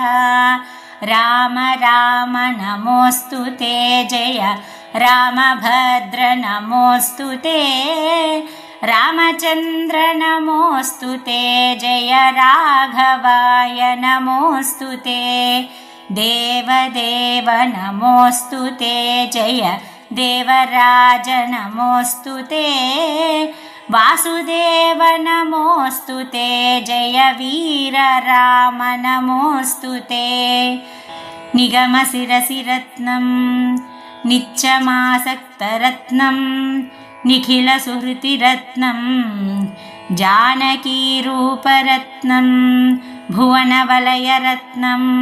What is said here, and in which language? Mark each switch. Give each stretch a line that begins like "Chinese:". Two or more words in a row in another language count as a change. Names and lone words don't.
Sanskrit: राम राम नमोऽस्तु ते जय रामभद्र नमोऽस्तु ते रामचन्द्र नमोऽस्तु ते जय राघवाय नमोऽस्तु ते देवदेव नमोऽस्तु ते जय देवराज नमोऽस्तु ते वासुदेव नमोऽस्तु ते, जय वीर राम नमोऽस्तु ते। निगमशिरसिरत्नं नित्यमासक्तरत्नं, निखिलसुहृतिरत्नं, जानकीरूपरत्नं, भुवनवलयरत्नं,